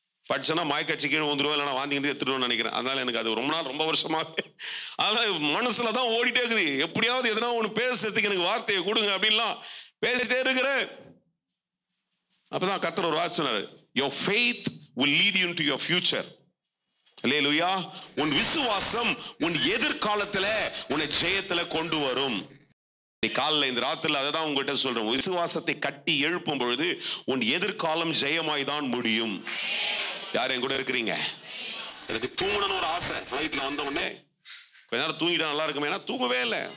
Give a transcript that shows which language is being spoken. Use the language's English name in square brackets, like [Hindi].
[Tamil] படிச்சேன்னா மாய்க்காட்சி கீழே வந்துடுவோம், இல்லைனா வாந்தி வந்து எடுத்துடுவோம்னு நினைக்கிறேன். அதனால எனக்கு அது ரொம்ப நாள், ரொம்ப வருஷமாக அதனால் மனசுல தான் ஓடிட்டே இருக்குது. எப்படியாவது எதனா ஒன்று பேசுறதுக்கு எனக்கு வார்த்தையை கொடுங்க அப்படின்லாம் பேசிட்டே இருக்கிறேன். அப்பதான் கர்த்தர் ஒரு வார்த்தை சொன்னார், [English] your faith will lead you into your future. [Tamil] அல்லேலூயா. உன் விசுவாசம் உன் எதிர்காலத்துல உன்னை ஜெயத்துல கொண்டு வரும். காலைல இந்த ராத்திரில அதை தான் உங்ககிட்ட சொல்றேன். விசுவாசத்தை கட்டி எழுப்பும் பொழுது உன் எதிர்காலம் ஜெயமாய் தான் முடியும். யார் என் கூட இருக்கிறீங்க? எனக்கு தூங்கணும்னு ஒரு ஆசை. ஃப்ளைட்ல வந்த உடனே கொஞ்ச நேரம் தூங்கிட்டா நல்லா இருக்குமே. ஏன்னா தூங்கவே இல்லை.